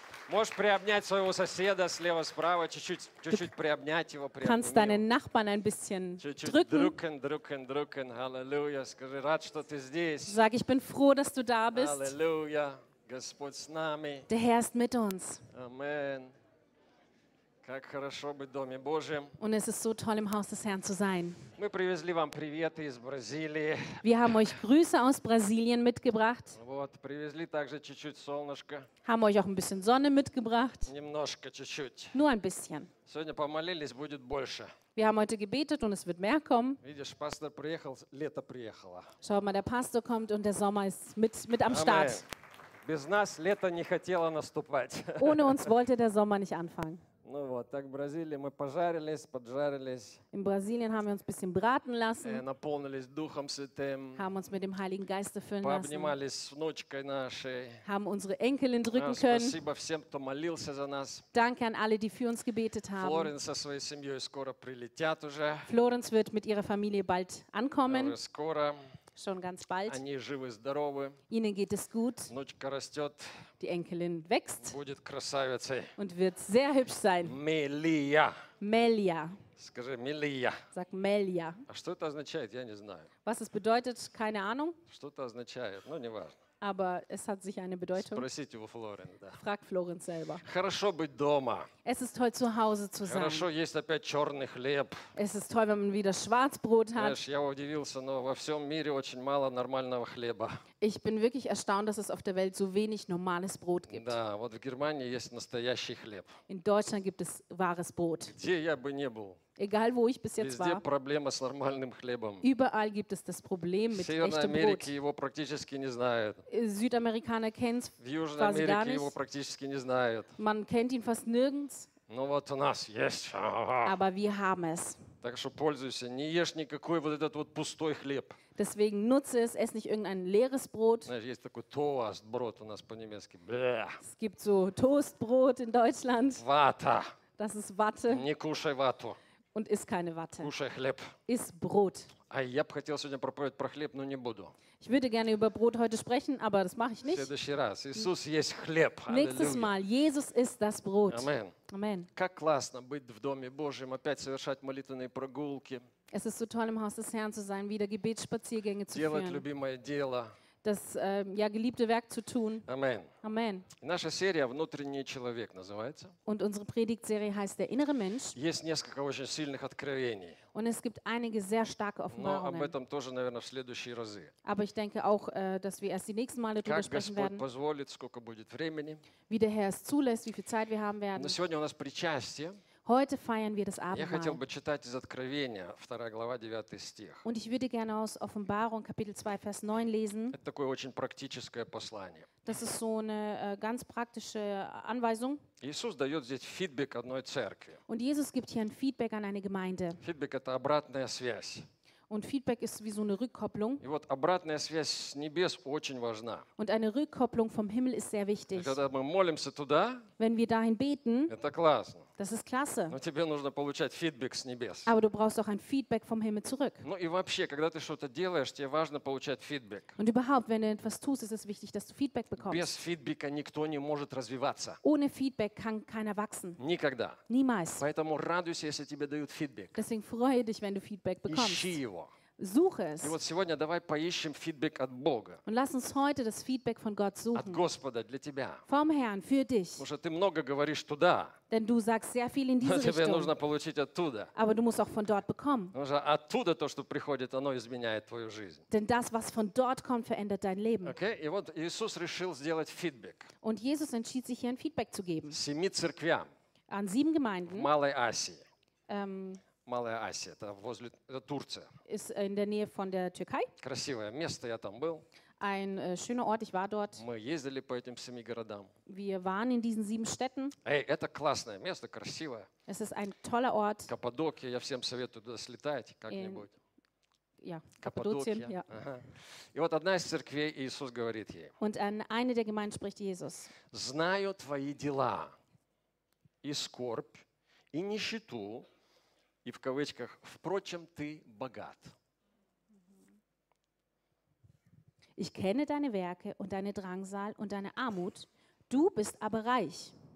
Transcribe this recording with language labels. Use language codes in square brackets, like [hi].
[ru] Можешь приобнять своего соседа слева справа, чуть-чуть приобнять его. [de] Kannst deinen Nachbarn ein bisschen drücken. Drücken. Halleluja. [ru] Скажи, рад, что ты здесь. [de] Sag, ich bin froh, dass du da bist. [ru] Halleluja. Господь с нами. [de] Der Herr ist mit uns. Amen. [ru] Как хорошо быть в доме Божьем. [de] Und es ist so toll, im Haus des Herrn zu sein. [ru] Мы привезли вам приветы из Бразилии. [de] Wir haben euch Grüße aus Brasilien mitgebracht. [ru] Вот, привезли также чуть-чуть солнышко. [de] Haben euch auch ein bisschen Sonne mitgebracht. [ru] Немножко, чуть-чуть. [de] Nur ein bisschen. [ru] Сегодня помолились, будет больше. [de] Wir haben heute gebetet und es wird mehr kommen. [ru] Видишь, пастор приехал, лето приехало. [de] Schau mal, der Pastor kommt und der Sommer ist mit am Start. [ru] Без нас лето не хотело наступать. [de] Ohne uns wollte der Sommer nicht anfangen. [ru] Ну вот, так в Бразилии мы пожарились, поджарились. [de] In Brasilien haben wir uns ein bisschen braten lassen. [ru] Наполнились Духом Святым. [de] Haben uns mit dem Heiligen Geist erfüllen lassen. [ru] Пообнимались с внучкой нашей. [de] Haben unsere Enkelin drücken können. [ru] Спасибо всем, кто молился за нас. [de] Danke an alle, die für uns gebetet haben. [ru] Florence со своей семьей скоро прилетят уже. [de] Florence wird mit ihrer Familie bald ankommen. [ru] Уже скоро. [de] Schon ganz bald. [ru] Они живы, здоровы. [de] Ihnen geht es gut. [ru] Внучка растет. [de] Die Enkelin wächst. [ru] Будет красавицей. [de] Und wird sehr hübsch sein. [ru] Мелия. Мелия. Скажи, Мелия. [de] Sag Мелия. [ru] А что это означает, я не знаю. [de] Was es bedeutet, keine Ahnung. [ru] Что это означает, ну, не важно. [de] Aber es hat sich eine Bedeutung. [ru] Спросите у Флоренс, да. [de] Frag Флоренс selber. [ru] Хорошо быть дома. [de] Es ist toll, zu Hause zu sein. [ru] Хорошо есть опять черный хлеб. [de] Es ist toll, wenn man wieder Schwarzbrot hat. [ru] Знаешь, я удивился, но во всем мире очень мало нормального хлеба. [de] Ich bin wirklich erstaunt, dass es auf der Welt so wenig normales Brot gibt. [ru] Да, вот в Германии есть настоящий хлеб. [de] In Deutschland gibt es wahres Brot. [ru] Где я бы не был. [de] Egal, wo ich bis jetzt [ru] Везде [de] war. [ru] Проблема с нормальным хлебом. [de] Überall gibt es das Problem mit echtem Brot. [ru] В Северной Америке его практически не знают. [de] Südamerikaner kennen es [ru] В Южной Америке [de] gar nicht. [ru] Его практически не знают. [de] Man kennt ihn fast nirgends. [ru] Но вот у нас есть. [de] Aber wir haben es. [ru] Так что пользуйся, не ешь никакой вот этот вот пустой хлеб. [de] Deswegen nutze es, ess nicht irgendein leeres Brot. [ru] Знаешь, есть такой тост-брот у нас по-немецки. Бля. [de] Es gibt so Toastbrot in Deutschland. [ru] Вата. [de] Das ist Watte. [ru] Не кушай вату. [de] Und ist keine Watte. [ru] Кушай хлеб. [de] Ist Brot. [ru] А я бы хотел сегодня проповедовать про хлеб, но не буду. [de] Ich würde gerne über Brot heute sprechen, aber das mache ich nicht. [ru] В следующий раз. Иисус есть хлеб. [de] Nächstes Mal. Jesus ist das Brot. Amen. Amen. [ru] Как классно быть в Доме Божьем, опять совершать молитвенные прогулки. [de] Es ist so toll, im Haus des Herrn zu sein, wieder Gebetsspaziergänge zu [ru] Делать [de] führen. [ru] Делать любимое дело. [de] Das ja, geliebte Werk zu tun. Amen. Amen. [ru] Наша серия «Внутренний человек» называется. [de] Und unsere Predigtserie heißt «Der innere Mensch». [ru] Есть несколько очень сильных откровений. [de] Und es gibt einige sehr starke Offenbarungen. [ru] Но об этом тоже, наверное, в следующие разы. [de] Aber ich denke auch, dass wir erst die nächsten Male darüber sprechen [ru] Господь [de] werden. [ru] Как Господь позволит, сколько будет времени. [de] Wie der Herr es zulässt, wie viel Zeit wir haben werden. [ru] Но сегодня у нас причастие. [de] Heute feiern wir das Abendmahl. [ru] Я хотел бы читать из Откровения, 2 глава, 9 стих. [de] Und ich würde gerne aus Offenbarung, Kapitel 2, Vers 9 lesen. [ru] Это такое очень практическое послание. [de] Das ist so eine ganz praktische Anweisung. [ru] Иисус дает здесь фидбэк одной церкви. [de] Und Jesus gibt hier ein Feedback an eine Gemeinde. [ru] Фидбэк – это обратная связь. [de] Und Feedback ist wie so eine Rückkopplung. [ru] И вот обратная связь с небес очень важна. [de] Und eine Rückkopplung vom Himmel ist sehr wichtig. [ru] Когда мы молимся туда, [de] wenn wir dahin beten, [ru] это классно. [de] Das ist klasse. [ru] Но тебе нужно получать фидбэк с небес. [de] Aber du brauchst auch ein Feedback vom Himmel zurück. [ru] Ну и вообще, когда ты что-то делаешь, тебе важно получать фидбэк. [de] Und überhaupt, wenn du etwas tust, ist es wichtig, dass du Feedback bekommst. [ru] Без фидбэка никто не может развиваться. [de] Ohne Feedback kann keiner wachsen. [ru] Никогда. [de] Niemals. [ru] Поэтому радуйся, если тебе дают фидбэк. [de] Deswegen freue dich, wenn du Feedback bekommst. [ru] Ищи его. [de] Suche es. [ru] И вот сегодня давай поищем фидбэк от Бога. [de] Und lass uns heute das Feedback von Gott suchen. [ru] От Господа для тебя. [de] Vom Herrn, für dich. [ru] Потому что ты много говоришь туда. [de] Denn du sagst sehr viel in diese Richtung. [ru] Тебе нужно получить оттуда. [de] Aber du musst auch von dort bekommen. [ru] Потому что оттуда то, что приходит, оно изменяет твою жизнь. [de] Denn das, was von dort kommt, verändert dein Leben. [ru] Okay? И вот Иисус решил сделать фидбэк. [de] Und Jesus entschied sich, hier ein Feedback zu geben. [ru] Семи церквям. [de] An sieben Gemeinden. [ru] В Малой Азии. Малая Азия, это возле Турции. [de] Ist in der Nähe von der Türkei. [ru] Красивое место, я там был. [de] Ein schöner Ort, ich war dort. [ru] Мы ездили по этим семи городам. [de] Wir waren in diesen sieben Städten. [ru] Эй, это классное место, красивое. [de] Es ist ein toller Ort. [ru] Каппадокия, я всем советую туда слетать как-нибудь. [de] Ja, Каппадокия. Ja. Ага. [ru] И вот одна из церквей, Иисус говорит ей. [de] Und an eine der Gemeinden spricht Jesus. [ru] Знаю твои дела и скорбь и нищету. И в кавычках, впрочем, ты богат. [de] Ich kenne deine Werke und deine Drangsal und deine Armut, du bist aber reich.